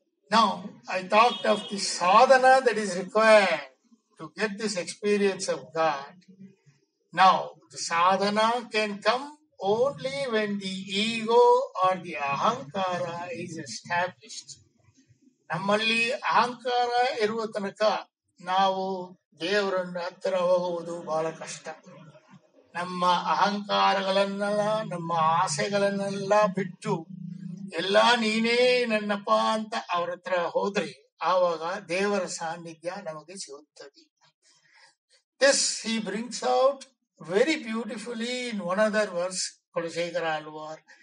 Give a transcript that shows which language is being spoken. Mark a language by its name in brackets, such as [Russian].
[English] Now, I talked of the sadhana that is required to get this experience of God. Now, the sadhana can come only when the ego or the ahankara is established. [Kannada] ನಮ್ಮಲ್ಲಿ ಅಹಂಕಾರ ಇರುವ ತನಕ ನಾವು ದೇವರನ್ನ ಹತ್ತಿರ ಹೋಗುವುದು ಬಹಳ ಕಷ್ಟ. ನಮ್ಮ ಅಹಂಕಾರಗಳನ್ನೆಲ್ಲ, ನಮ್ಮ ಆಸೆಗಳನ್ನೆಲ್ಲ ಬಿಟ್ಟು ಎಲ್ಲ ನೀನೇ ನನ್ನಪ್ಪ ಅಂತ ಅವ್ರ ಹತ್ರ ಹೋದ್ರೆ ಆವಾಗ ದೇವರ ಸಾನ್ನಿಧ್ಯ ನಮಗೆ ಸಿಗುತ್ತದೆ. [English] This he brings out very beautifully in one other verse, Kulasekara Alvar.